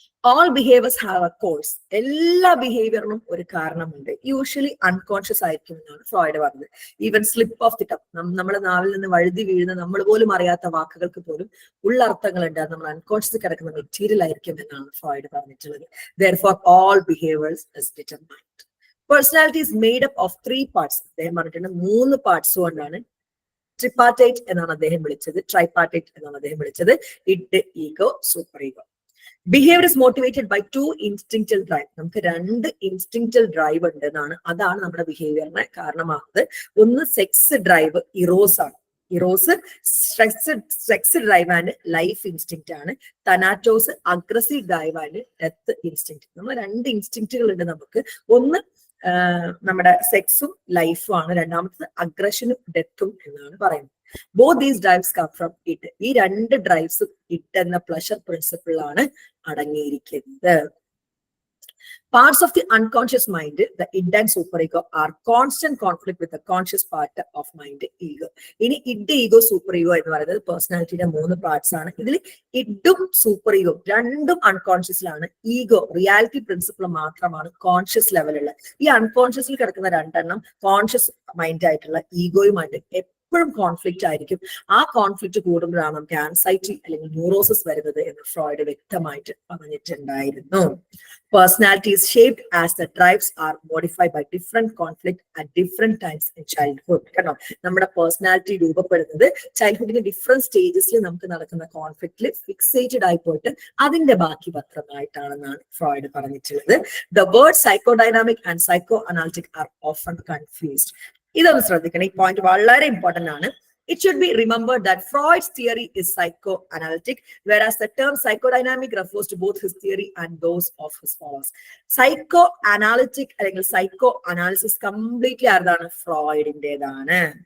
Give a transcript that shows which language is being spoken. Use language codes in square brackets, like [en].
[en] All behaviours have a cause. [ml] എല്ലാ ബിഹേവിയറിനും ഒരു കാരണമുണ്ട്. യൂഷ്വലി അൺകോൺഷ്യസ് ആയിരിക്കും എന്നാണ് ഫ്രോയിഡ് പറഞ്ഞത്. [en] even slip of the tongue, [ml] നമ്മുടെ നാവിൽ നിന്ന് വഴുതി വീഴുന്ന നമ്മൾ പോലും അറിയാത്ത വാക്കുകൾക്ക് പോലും ഉള്ളർത്ഥങ്ങളുണ്ട്. അത് നമ്മൾ അൺകോൺഷ്യസ് കിടക്കുന്ന മെറ്റീരിയൽ ആയിരിക്കും എന്നാണ് ഫ്രോയിഡ് പറഞ്ഞിട്ടുള്ളത്. [en] Therefore all behaviors is determined. Personality is made up of 3 parts. [ml] അദ്ദേഹം പറഞ്ഞിട്ടുണ്ട് 3 പാർട്സ് കൊണ്ടാണ്. ട്രിപ്പാർട്ടൈറ്റ് എന്നാണ് അദ്ദേഹം വിളിച്ചത്, ട്രൈപ്പാർട്ടൈറ്റ് എന്നാണ് അദ്ദേഹം വിളിച്ചത്. [en] Id, ego, super ego. Behaviour is motivated by 2 instinctual drive. [ml] നമുക്ക് 2 ഇൻസ്റ്റിങ്ക്റ്റൽ ഡ്രൈവ് ഉണ്ട് എന്നാണ്. അതാണ് നമ്മുടെ ബിഹേവിയറിനെ കാരണമാകുന്നത്. ഒന്ന് സെക്സ് ഡ്രൈവ്, ഇറോസ് ആണ്. Eros sex drive and life instinct ആണ്. [en] Thanatos aggressive drive and death instinct. [ml] നമ്മൾ 2 ഇൻസ്റ്റിങ്ക്റ്റുകൾ ഉണ്ട് നമുക്ക്. ഒന്ന് നമ്മുടെ സെക്സും ലൈഫും ആണ്. രണ്ടാമത്തത് അഗ്രഷനും ഡെത്തും എന്നാണ് പറയുന്നത്. [en] Both these drives come from it. [ml] ഈ 2 ഡ്രൈവ്സും ഇറ്റ് എന്ന പ്ലഷർ പ്രിൻസിപ്പിൾ ആണ് അടങ്ങിയിരിക്കുന്നത്. [en] Parts of the unconscious mind, the id and superego, are constant conflict with the conscious part of mind, ego. [ml] ഇനി ഇഡ്, ഈഗോ, സൂപ്പർ ഈഗോ എന്ന് പറയുന്നത് പേഴ്സണാലിറ്റിയുടെ 3 parts ആണ്. ഇതിൽ ഇഡും super ego രണ്ടും അൺകോൺഷ്യസിലാണ്. ഈഗോ റിയാലിറ്റി പ്രിൻസിപ്പിൾ മാത്രമാണ് conscious ലെവലുള്ള. ഈ അൺകോൺഷ്യസിൽ കിടക്കുന്ന 2 എണ്ണം കോൺഷ്യസ് മൈൻഡ് ആയിട്ടുള്ള ഈഗോയുമായിട്ട് എപ്പോഴും കോൺഫ്ലിക്റ്റ് ആയിരിക്കും. ആ കോൺഫ്ലിക്റ്റ് കൂടുമ്പോഴാണ് നമുക്ക് ആൻസൈറ്റി അല്ലെങ്കിൽ ന്യൂറോസിസ് വരുന്നത് എന്ന് ഫ്രോയിഡ് വ്യക്തമായിട്ട് പറഞ്ഞിട്ടുണ്ടായിരുന്നു. [en] Personality is shaped as the drives are modified by different conflict at different times in childhood. [ml] കാരണം നമ്മുടെ പേഴ്സണാലിറ്റി രൂപപ്പെടുന്നത് ചൈൽഡ്ഹുഡിന്റെ ഡിഫറെന്റ് സ്റ്റേജസിൽ നമുക്ക് നടക്കുന്ന കോൺഫ്ലിക്റ്റിൽ ഫിക്സേറ്റഡ് ആയി പോയിട്ട് അതിന്റെ ബാക്കി പത്രമായിട്ടാണെന്നാണ് ഫ്രോയിഡ് പറഞ്ഞിട്ടുള്ളത്. [en] The words psychodynamic and psychoanalytic are often confused. [ml] ഇതൊന്ന് ശ്രദ്ധിക്കണം, ഈ പോയിന്റ് വളരെ ഇമ്പോർട്ടന്റ് ആണ്. [en] It should be remembered that Freud's theory is psychoanalytic, whereas the term psychodynamic refers to both his theory and those of his followers. [ml] Psychoanalytic അല്ലെങ്കിൽ psychoanalysis completely ആർതാണ്? ഫ്രോയിഡിന്റേതാണ്.